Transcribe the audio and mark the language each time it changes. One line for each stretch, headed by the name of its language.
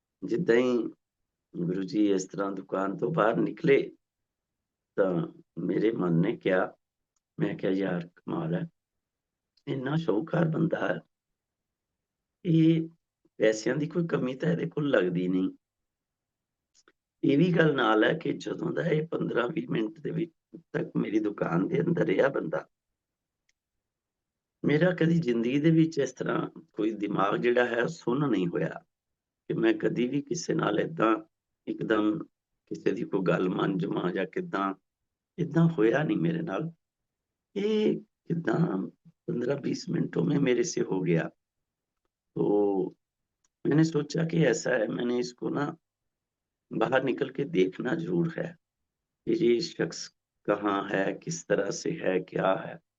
Hindi: जिद्दां ही गुरु जी इस तरह दुकान तो बाहर निकले तो मेरे मन ने क्या, मैं क्या यार कमाल है, इन्ना शाहूकार बंदा है, ये पैसिਆਂ
Punjabi: ਦੀ ਕੋਈ ਕਮੀ ਤਾਂ ਇਹਦੇ ਕੋਲ ਲੱਗਦੀ ਨਹੀਂ। ਇਹ ਵੀ ਗੱਲ ਨਾਲ ਹੈ ਕਿ ਜਦੋਂ ਦਾ ਇਹ 15-20 ਮਿੰਟ ਦੇ ਵਿੱਚ ਤੱਕ ਮੇਰੀ ਦੁਕਾਨ ਦੇ ਅੰਦਰ ਰਿਹਾ ਬੰਦਾ, ਮੇਰਾ ਕਦੀ ਜ਼ਿੰਦਗੀ ਦੇ ਵਿੱਚ ਇਸ ਤਰ੍ਹਾਂ ਕੋਈ ਦਿਮਾਗ ਜਿਹੜਾ ਹੈ ਸੁੰਨ ਨਹੀਂ ਹੋਇਆ ਕਿ ਮੈਂ ਕਦੀ ਵੀ ਕਿਸੇ ਨਾਲ ਏਦਾਂ ਇੱਕਦਮ ਕਿਸੇ ਦੀ ਕੋਈ ਗੱਲ ਮੰਨ ਜਾਵਾਂ ਜਾਂ ਕਿੱਦਾਂ।
Hindi: इतना होया नहीं मेरे नाल। ये कितना 15-20 मिनटों में मेरे से हो गया। तो मैंने सोचा कि ऐसा है, मैंने इसको ना बाहर निकल के देखना जरूर है कि ये शख्स कहाँ है, किस तरह से है, क्या है।